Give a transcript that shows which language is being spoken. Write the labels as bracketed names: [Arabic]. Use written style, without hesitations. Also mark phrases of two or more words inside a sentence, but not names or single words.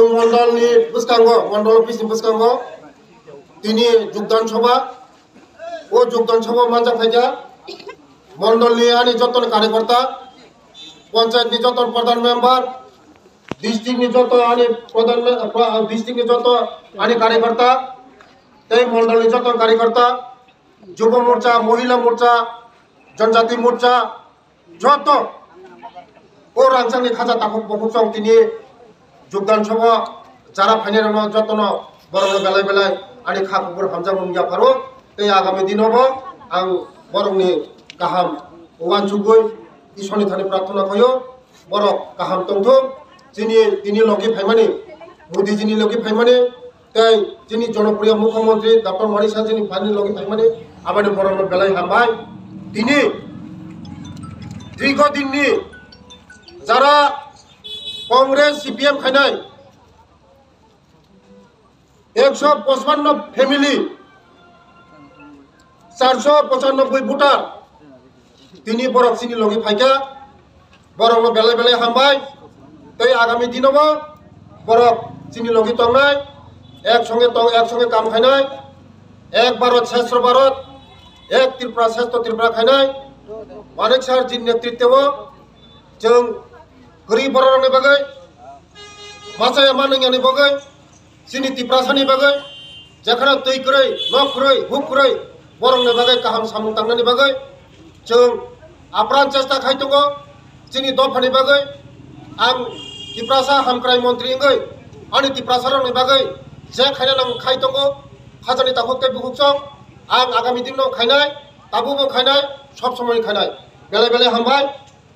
[Kok Borok] मण्डलनि बुसकांग मण्डल अफिसनि बुसकांग তিনি যোগদান সভা ও যোগদাन सभा मानजा फाइजा मण्डलनि आनि जतन कार्यकर्ता पंचायतनि जतन प्रधान मेम्बर डिस्ट्रिक्टनि जत आनि प्रधान डिस्ट्रिक्टनि जत आनि कार्यकर्ता तै मण्डलनि जतन कार्यकर्ता युव मोर्चा महिला मोर्चा जनजाति मोर्चा जत ও রাংচাংনি খাজা তাকুক বহুচং তিনি যোগদান সভা যারা ফাইনাল যতন বরং বেলায় বেলায় আনি খাকুর হামজাং মুঙ্গিয়া ফারো এই আগামী দিনবো আং বরংনি গাহাম ওয়ান जुगै इसोरनि थाखाय प्रार्थना कयो बरक गाहाम तंथो তিনি লগি ফাইমানি मोदीजीनि लगि फाइमानि तै जोंनि जनप्रिय मुख्यमंत्री डॉक्टर मणि साहजिनि फानि लगि फाइमानि आबादि बरं बेलाय हामबाय তিনি दीर्घदिननि যারা कांग्रेस सीपीएम खाइनाय 155 फैमिली 495 भोटार তিনি बरकसिनि लगि फाइका बरं बेलाय बेलाय हामबाय तै आगामी दिनबो बरक सिनि लगि तंनाय एक संगे काम खाइनाय [Hindi] एक भारत श्रेष्ठ भारत एक त्रिपुरा श्रेष्ठ त्रिपुरा [Kok Borok] खाइनाय मानिक सार जी नेतृत्व जों गरीब बर'नि बागै मासाया मानैयानि बागै जोंनि त्रिपुरासानि बागै जेखाना दै खुरै न खुरै हुक खुरै बर'नि बागै गाहाम सामुं थांनायनि बागै जों आप्रान चेष्टा खायदों जोंनि दफानि बागै आं त्रिपुरासा हामक्राय मन्त्रि इंगै आंनि त्रिपुरासारनि बागै जे खायना आं खायदों खाजानि ताकुते बुहुकसं आं आगामी दिनाव खायनाय ताबुबो खायनाय सब समय खायनाय बेलाय बेलाय हामबाय।